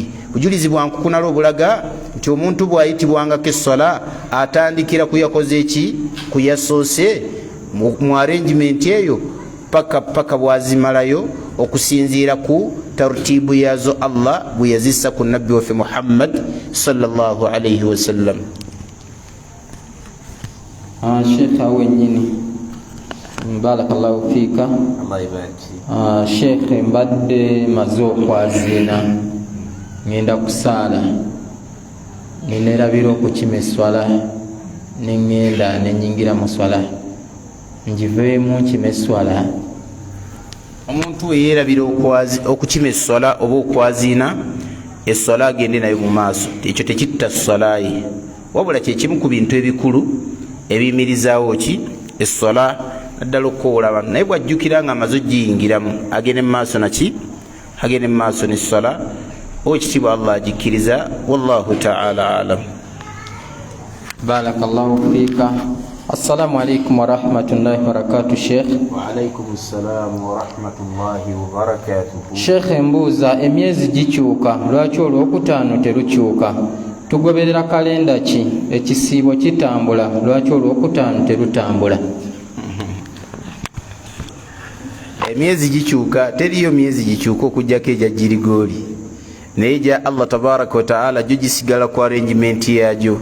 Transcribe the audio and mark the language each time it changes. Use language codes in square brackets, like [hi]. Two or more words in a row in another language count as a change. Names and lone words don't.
[lg] Bujulizi bwankukunala obulaga nti omuntu bw'ayitibwangako essola atandikira kuyakoze eki? Kuyasoose mu arrangement eyo paka bwazimalayo, okusinziira ku tartibu yazo Allah bwe yazissa ku nabbi waffe Muhammad [ar] صلى الله عليه وسلم. [lg] Sheikh awennyini, [ar] بارك الله فيك. [sw] Allah ibariki. [lg] Sheikh, mbadde maze okwaziina, ngenda kusaala, nenerabira okukima esswala, neŋŋenda nenyingira mu swala, ngiveemu nkima esswala. Omuntu yeerabira okukima esswala oba okwaziina esswala, agende nayo mu maaso, ekyo tekitta sswala ye, wabula kyekimu ku bintu ebikulu ebiyimirizaawo ki? Esswala, naddala okukoola abantu. Naye bw'ajjukira nga amaze ogiyingiramu, agende mu maaso naki? Agende mu maaso n'esswala. Ekitiibwa Allah agikkiriza. [ar] والله تعالى أعلم. بارك الله فيك. السلام عليكم و رحمة الله و بركاته شيخ. و عليكم السلام و رحمة الله و بركاته. [lg] Sheikh, mbuuza emyezi gikyuka lwaki olwokutaano terukyuka? Tugoberera kalenda ki? Ekisiibo kitambula lwaki olwokutaano terutambula? Emyezi gikyuka, teriyo myezi gikyuka okujjako egya Girigoli, naye egya Allah [ar] تبارك وتعالى [lg] gyo gisigala ku arrangement yagyo.